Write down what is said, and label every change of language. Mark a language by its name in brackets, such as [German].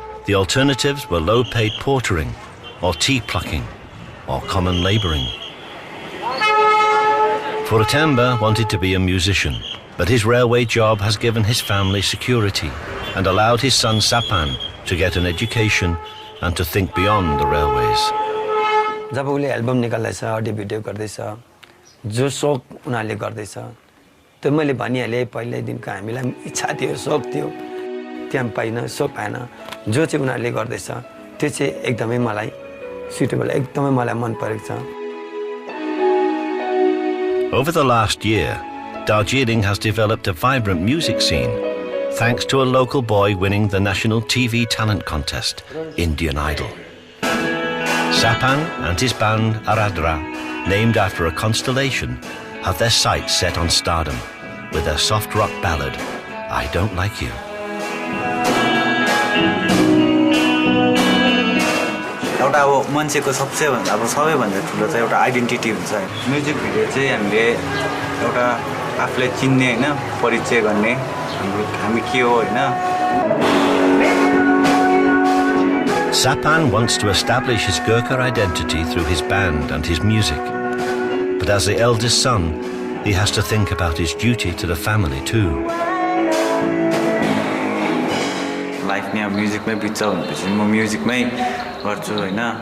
[English] The alternatives were low-paid portering, or tea plucking, or common labouring. Furtemba wanted to be a musician, but his railway job has given his family security and allowed his son Sapan to get an education and to think beyond the railways. [Nepali] जब उले album निकाल्दैछ audio video गर्दैछ जो शौक उनीहरूले गर्दैछ त्यो मैले भनिहालेँ पहिल्यैदेखिको हामीलाई इच्छा थियो शौक थियो त्यहाँ पाइन शौक पाएन जो चाहिँ उनीहरूले गर्दैछ त्यो चाहिँ एकदमै मलाई सुटेबल एकदमै मलाई मन परेको छ. [English] Over the last year, Darjeeling has developed a vibrant music scene thanks to a local boy winning the national TV talent contest, Indian Idol. Sapan and his band Aradra, named after a constellation, have their sights set on stardom with their soft rock ballad, I Don't Like You. [Nepali] एउटा अब मान्छेको सबैभन्दा ठुलो चाहिँ एउटा identity हुन्छ. Music video चाहिँ हामीले एउटा आफूलाई चिन्ने हैन परिचय गर्ने हामी के हो हैन. [English] Sapan wants to establish his Gurkha identity through his band and his music. But as the eldest son, he has to think about his duty to the family too. [Nepali] Life नै अब म्युजिकमै बित्छ भनेपछि म म्युजिकमै गर्छु हैन.